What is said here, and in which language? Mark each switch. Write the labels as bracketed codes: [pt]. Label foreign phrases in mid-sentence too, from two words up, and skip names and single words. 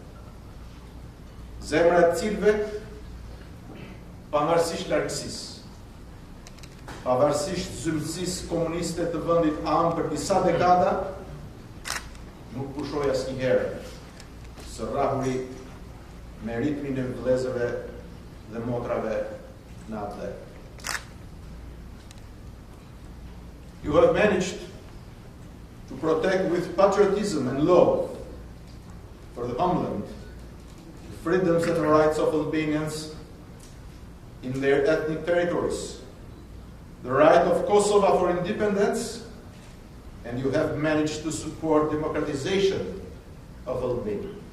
[sq] zemra e cilëve, pavarësisht largësisë, pavarësisht zymësisë komuniste të vendit anë për disa dekada, nuk pushoi asnjëherë së rrahuri me ritmin e vëllezërve dhe motrave në atë. [en] You have managed to protect with patriotism and love for the homeland the freedoms and the rights of Albanians in their ethnic territories, the right of Kosovo for independence, and you have managed to support democratization of Albania.